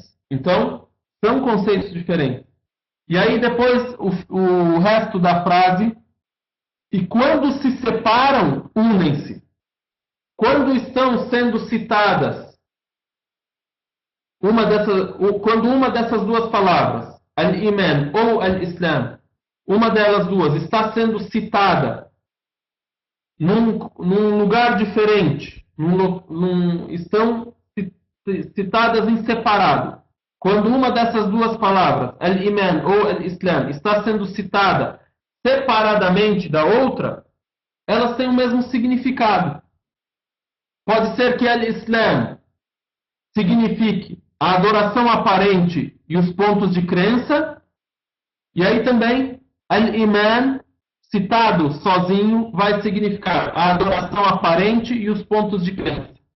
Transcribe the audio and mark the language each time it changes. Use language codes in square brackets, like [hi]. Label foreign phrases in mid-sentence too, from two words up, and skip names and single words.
[pt] Então, são conceitos diferentes. E aí depois o resto da frase: e quando se separam, unem-se. Quando estão sendo citadas quando uma dessas duas palavras, al-Iman ou al-Islam, uma delas duas está sendo citada num lugar diferente, estão citadas em separado. Quando uma dessas duas palavras, al-Iman ou al-Islam, está sendo citada separadamente da outra, elas têm o mesmo significado. Pode ser que al-Islam signifique a adoração aparente e os pontos de crença, e aí também al-Iman, citado sozinho, vai significar a adoração aparente e os pontos de crença.